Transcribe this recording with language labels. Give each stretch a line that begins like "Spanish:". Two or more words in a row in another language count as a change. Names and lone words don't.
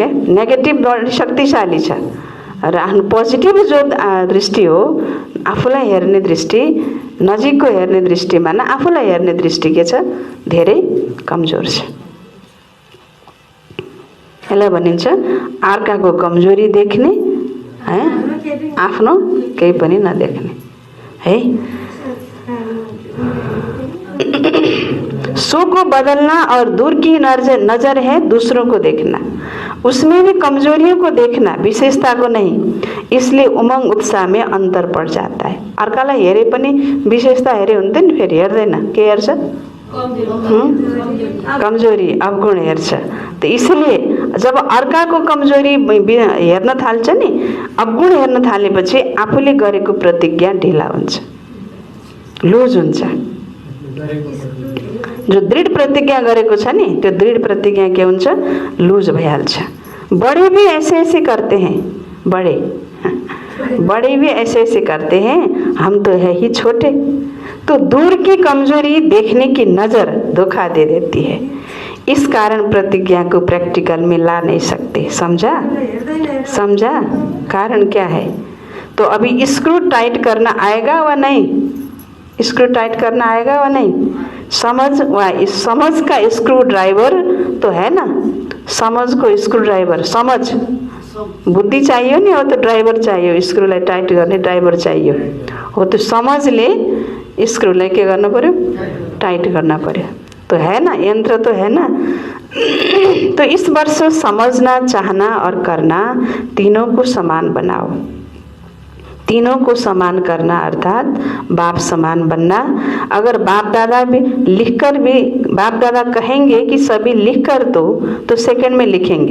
Nepali: नेगेटिभ बढी शक्तिशाली छ र आफ्नो पोजिटिभ जो दृष्टि हो, आफूलाई हेर्ने दृष्टि, नजिकको हेर्ने दृष्टिमा न आफूलाई हेर्ने दृष्टि के छ? धेरै कमजोर छ। यसलाई भनिन्छ अर्काको कमजोरी देख्ने, है, आफ्नो केही पनि नदेख्ने, है।
Hindi: सो को बदलना और दूर की नजर है दूसरों को देखना, उसमें भी कमजोरियों को देखना, विशेषता को नहीं। इसलिए उमंग उत्साह में अंतर पड़ जाता है।
Nepali: अर्कालाई हेरे पनि विशेषता हेरे हुन्थ्यो नि, फेरि हेर्दैन। के हेर्छ? कमजोरी, अवगुण हेर्छ। त इसलिए जब अर्काको कमजोरी हेर्न थाल्छ नि, अवगुण हेर्न थालेपछि आफूले गरेको प्रतिज्ञा ढिला हुन्छ, लुज हुन्छ। जो दृढ़ प्रतिज्ञा गरेको छ नि, त्यो दृढ़ प्रतिज्ञा के हुन्छ? लुज भइहाल्छ।
Hindi: बड़े भी ऐसे ऐसे करते हैं, बड़े भी ऐसे ऐसे करते हैं, हम तो है ही छोटे। तो दूर की कमजोरी देखने की नजर धोखा दे देती है। इस कारण प्रतिज्ञा को प्रैक्टिकल में ला नहीं सकते। समझा? समझा? कारण क्या है? तो अभी
English: screw tight
Hindi: करना आएगा व नहीं?
English: screw tight
Hindi: करना आएगा व नहीं? समझ का
English: screw driver
Hindi: तो है ना, समझ को
English: screw driver,
Hindi: समझ बुद्धि चाहिए नि, हो तो ड्राइवर चाहिए,
Nepali: स्क्रूलाई टाइट गर्ने ड्राइवर चाहिए हो। तो समझले स्क्रूलाई के गर्नु पर्यो?
Hindi: टाइट करना पर्यो। तो है ना, यंत्र तो है ना। तो इस वर्ष समझना, चाहना और करना तीनों को समान बनाओ। तीनों को समान करना अर्थात बाप समान बनना। अगर बाप दादा भी लिखकर भी, बाप दादा कहेंगे कि सभी लिख कर दो, तो सेकंड में लिखेंगे।